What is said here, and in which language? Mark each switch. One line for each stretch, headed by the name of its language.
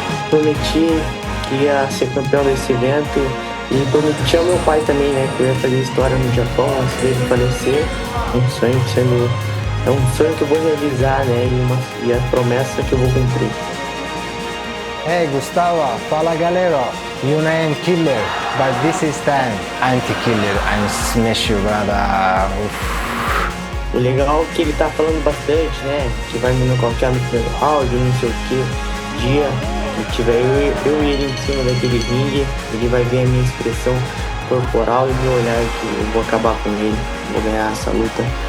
Portuguese: Prometi que ia ser campeão desse evento e prometi ao meu pai também, né, que eu ia fazer história no Japão antes dele falecer. Um sonho é um sonho que eu vou realizar, né, e a promessa que eu vou cumprir. Hey Gustavo, fala galera.
English: You name killer, but this is time anti-killer. I'm smash you, brother.
Portuguese: O legal é que ele tá falando bastante, né, que vai me nocautear no primeiro round, não sei o que, dia. Se tiver eu e ele em cima daquele ringue, ele vai ver a minha expressão corporal e meu olhar que eu vou acabar com ele, vou ganhar essa luta.